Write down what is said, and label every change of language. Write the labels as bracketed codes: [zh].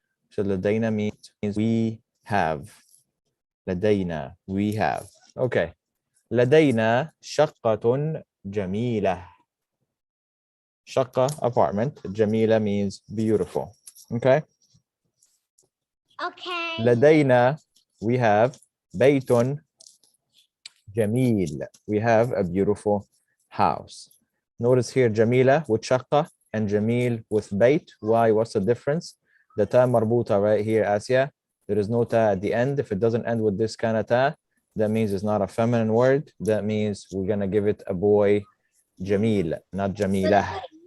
[en] So لدينا means we have. لدينا, we have. [ar] Okay. لدينا شقة جميلة. [en] شقة, apartment. جميلة means beautiful. Okay. Okay. [ar] لدينا, [en] we have [ar] بيت جميل. [en] We have a beautiful house. Notice here جميلة with شقة and جميل with بيت. Why? What's the difference? The ta marbuta right here, Asya. There is no ta at the end. If it doesn't end with this kind of ta, that means it's not a feminine word. That means we're gonna give it a boy, Jamil, not Jamila.